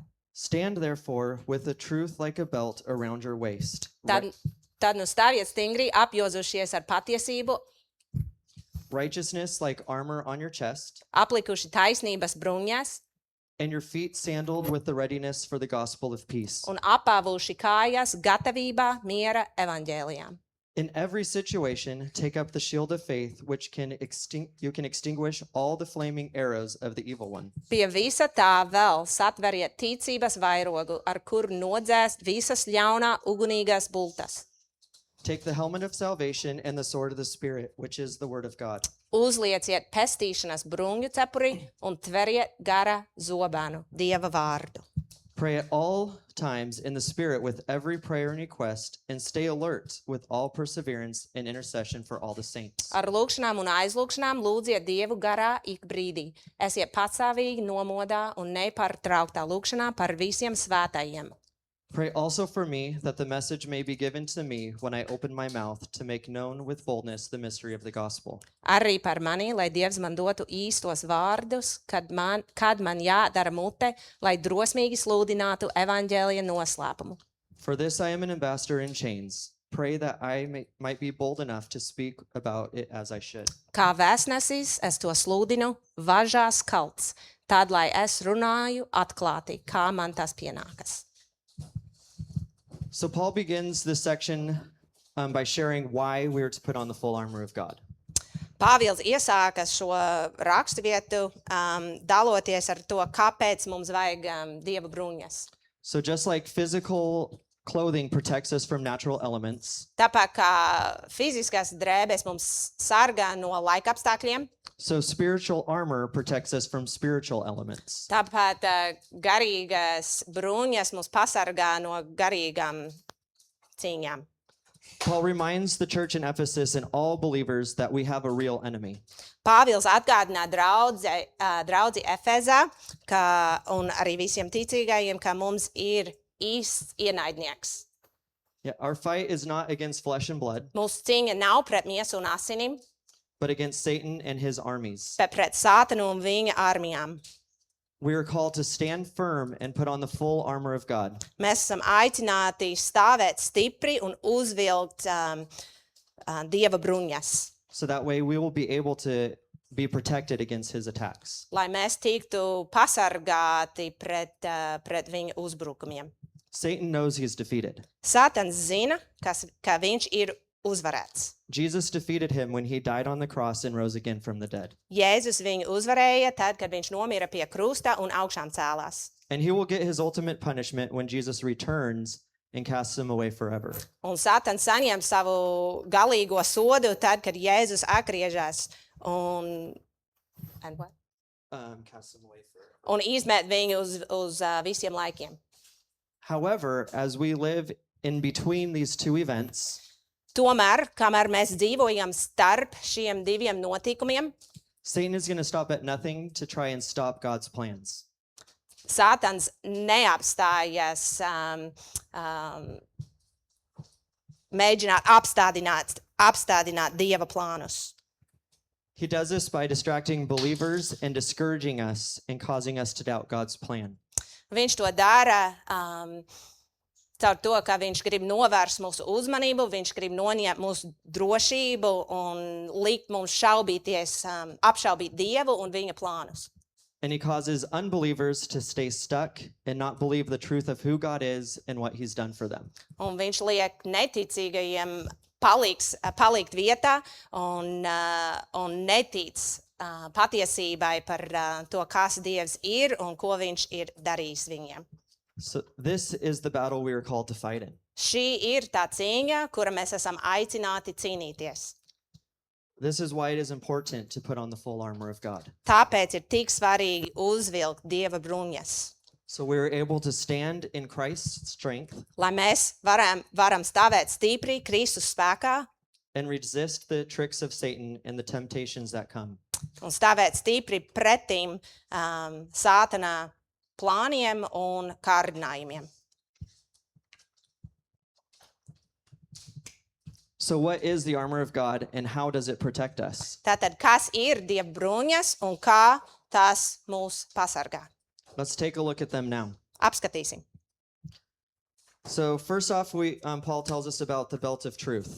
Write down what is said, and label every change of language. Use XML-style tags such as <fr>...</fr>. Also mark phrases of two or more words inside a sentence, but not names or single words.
<en>Stand therefore with the truth like a belt around your waist,</en> <lv>Tad nu stāviet stingri apjozušies ar patiesību,</lv> <en>righteousness like armor on your chest,</en> <lv>aplikuši taisnības bruņas</lv> <en>and your feet sandaled with the readiness for the gospel of peace.</en> <lv>un apāvuši kājas gatavībā miera evaņģēlijām.</lv> <en>In every situation, take up the shield of faith, which you can extinguish all the flaming arrows of the evil one.</en> <lv>Pie visa tā vēl satveriet ticības vairogu, ar kuru nodzēst visas ļaunā ugunīgās bultas.</lv> <en>Take the helmet of salvation and the sword of the Spirit, which is the word of God.</en> <lv>Uzlieciet pestīšanas bruņu cepuri un tveriet gara zobenu, Dieva vārdu.</lv> <en>Pray at all times in the Spirit with every prayer and request, and stay alert with all perseverance and intercession for all the saints.</en> <lv>Ar lūgšanām un aizlūgšanām lūdziet Dievu garā ik brīdī. Esiet patsāvīgi nomodā un nepārtrauktā lūgšanā par visiem svētajiem.</lv> <en>Pray also for me that the message may be given to me when I open my mouth to make known with boldness the mystery of the gospel.</en> <lv>Arī par mani, lai Dievs man dotu īstos vārdus, kad man jādara mute, lai drosmīgi sludinātu evaņģēlija noslēpumu.</lv> <en>For this I am an ambassador in chains. Pray that I might be bold enough to speak about it as I should.</en> <lv>Kā vēstnesis es to sludinu, važās kalts, tad lai es runāju atklāti, kā man tas pienākas.</lv> <en>So Paul begins this section by sharing why we are to put on the full armor of God.</en> <lv>Pāvils iesāka šo raksturvietu, daloties ar to, kāpēc mums vajag Dieva bruņas.</lv> <en>So just like physical clothing protects us from natural elements,</en> <lv>Tāpēc kā fiziskās drēbes mums sargā no laika apstākļiem,</lv> <en>so spiritual armor protects us from spiritual elements.</en> <lv>tāpat garīgas bruņas mums pasargā no garīgām cīņām.</lv> <en>Paul reminds the church in Ephesus and all believers that we have a real enemy.</en> <lv>Pāvils atgādina draudzi Efezā un arī visiem ticīgajiem, ka mums ir īsts ienaidnieks.</lv> <en>Yeah, our fight is not against flesh and blood,</en> <lv>Mūsu cīņa nav pret miesu un asinim,</lv> <en>but against Satan and his armies.</en> <lv>bet pret Sātanu un viņa armijām.</lv> <en>We are called to stand firm and put on the full armor of God.</en> <lv>Mēs esam aicināti stāvēt stipri un uzvilkt Dieva bruņas,</lv> <en>So that way we will be able to be protected against his attacks.</en> <lv>lai mēs tiktu pasargāti pret viņa uzbrukumiem.</lv> <en>Satan knows he's defeated.</en> <lv>Sātans zina, ka viņš ir uzvarēts.</lv> <en>Jesus defeated him when he died on the cross and rose again from the dead.</en> <lv>Jēzus viņu uzvarēja tad, kad viņš nomira pie krusta un augšām cēlās.</lv> <en>And he will get his ultimate punishment when Jesus returns and casts him away forever.</en> <lv>Un Sātans saņem savu galīgo sodu tad, kad Jēzus atgriežas un</lv> <en>Casts him away forever.</en> <lv>un izmet viņu uz visiem laikiem.</lv> <en>However, as we live in between these two events,</en> <lv>Tomēr, kamēr mēs dzīvojam starp šiem diviem notikumiem,</lv> <en>Satan is going to stop at nothing to try and stop God's plans.</en> <lv>Sātans neapstājas mēģināt apstādināt Dieva plānus.</lv> <en>He does this by distracting believers and discouraging us and causing us to doubt God's plan.</en> <lv>Viņš to dara caur to, ka viņš grib novērst mūsu uzmanību, viņš grib noņemt mūsu drošību un likt mums apšaubīt Dievu un viņa plānus.</lv> <en>And he causes unbelievers to stay stuck and not believe the truth of who God is and what he's done for them.</en> <lv>Un viņš liek neticīgajiem palikt vietā un netic patiesībai par to, kas Dievs ir un ko viņš ir darījis viņiem.</lv> <en>So this is the battle we are called to fight in.</en> <lv>Šī ir tā cīņa, kura mēs esam aicināti cīnīties.</lv> <en>This is why it is important to put on the full armor of God.</en> <lv>Tāpēc ir tik svarīgi uzvilkt Dieva bruņas,</lv> <en>So we are able to stand in Christ's strength</en> <lv>lai mēs varam stāvēt stipri Kristus spēkā</lv> <en>and resist the tricks of Satan and the temptations that come.</en> <lv>un stāvēt stipri pretīm Sātana plāniem un kārdinājumiem.</lv> <en>So what is the armor of God and how does it protect us?</en> <lv>Tātad, kas ir Dieva bruņas un kā tas mūs pasargā?</lv> <en>Let's take a look at them now.</en> <lv>Apskatīsim.</lv> <en>So first off, Paul tells us about the belt of truth.</en>